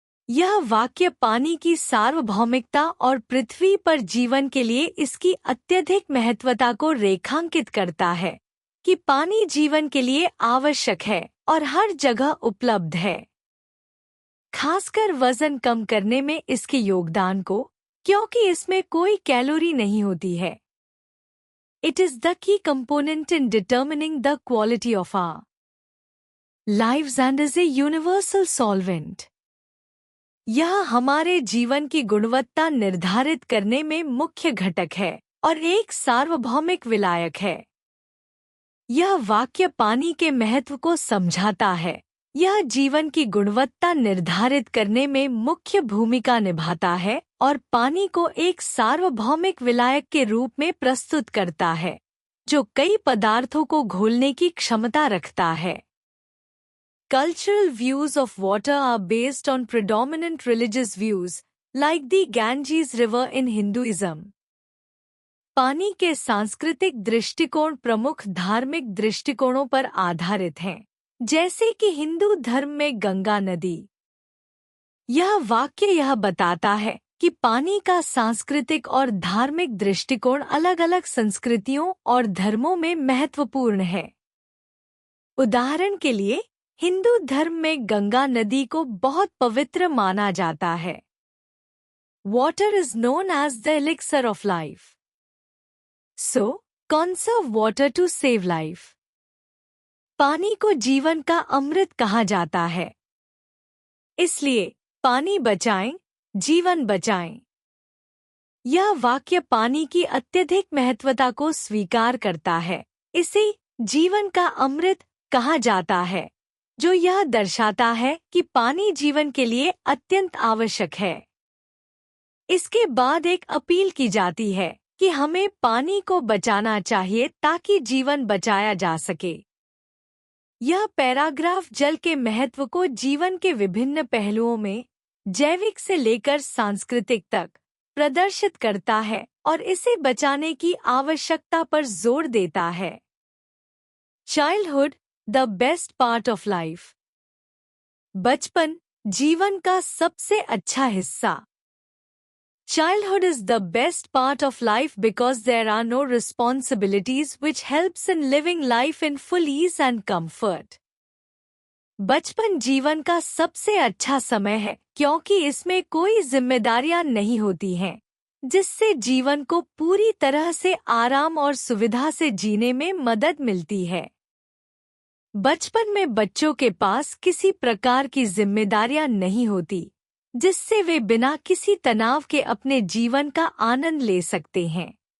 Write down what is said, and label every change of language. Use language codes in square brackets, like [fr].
[hi] यह वाक्य पानी की सार्वभौमिकता और पृथ्वी पर जीवन के लिए इसकी अत्यधिक महत्वता को रेखांकित करता है कि पानी जीवन के लिए आवश्यक है और हर जगह उपलब्ध है। खासकर वजन कम करने में इसके योगदान को, क्योंकि इसमें कोई कैलोरी नहीं होती है। [en] It is the key component in determining the quality of our lives and is a universal solvent. [hi] यह हमारे जीवन की गुणवत्ता निर्धारित करने में मुख्य घटक है और एक सार्वभौमिक विलायक है। यह वाक्य पानी के महत्व को समझाता है। यह जीवन की गुणवत्ता निर्धारित करने में मुख्य भूमिका निभाता है और पानी को एक सार्वभौमिक विलायक के रूप में प्रस्तुत करता है, जो कई पदार्थों को घोलने की क्षमता रखता है। [en] Cultural views of water are based on predominant religious views, like the Ganges River in Hinduism. [hi] पानी के सांस्कृतिक दृष्टिकोण प्रमुख धार्मिक दृष्टिकोणों पर आधारित हैं, जैसे कि हिंदू धर्म में गंगा नदी। यह वाक्य यह बताता है कि पानी का सांस्कृतिक और धार्मिक दृष्टिकोण अलग-अलग संस्कृतियों और धर्मों में महत्वपूर्ण है। उदाहरण के लिए, हिंदू धर्म में गंगा नदी को बहुत पवित्र माना जाता है। [en] Water is known as the elixir of life. So, conserve water to save life. [hi] पानी को जीवन का अमृत कहा जाता है। इसलिए, पानी बचाएं, जीवन बचाएं। यह वाक्य पानी की अत्यधिक महत्वता को स्वीकार करता है। इसे जीवन का अमृत कहा जाता है, जो यह दर्शाता है कि पानी जीवन के लिए अत्यंत आवश्यक है। इसके बाद एक अपील की जाती है कि हमें पानी को बचाना चाहिए ताकि जीवन बचाया जा सके। यह पैराग्राफ जल के महत्व को जीवन के विभिन्न पहलुओं में, जैविक से लेकर सांस्कृतिक तक, प्रदर्शित करता है और इसे बचाने की आवश्यकता पर जोर देता है। [en] Childhood, the best part of life. [hi] बचपन जीवन का सबसे अच्छा हिस्सा। [en] Childhood is the best part of life because there are no responsibilities, which helps in living life in full ease and comfort. [hi] बचपन जीवन का सबसे अच्छा समय है क्योंकि इसमें कोई जिम्मेदारियां नहीं होती हैं, जिससे जीवन को पूरी तरह से आराम और सुविधा से जीने में मदद मिलती है। बचपन में बच्चों के पास किसी प्रकार की जिम्मेदारियां नहीं होती, जिससे वे बिना किसी तनाव के अपने जीवन का आनंद ले सकते हैं।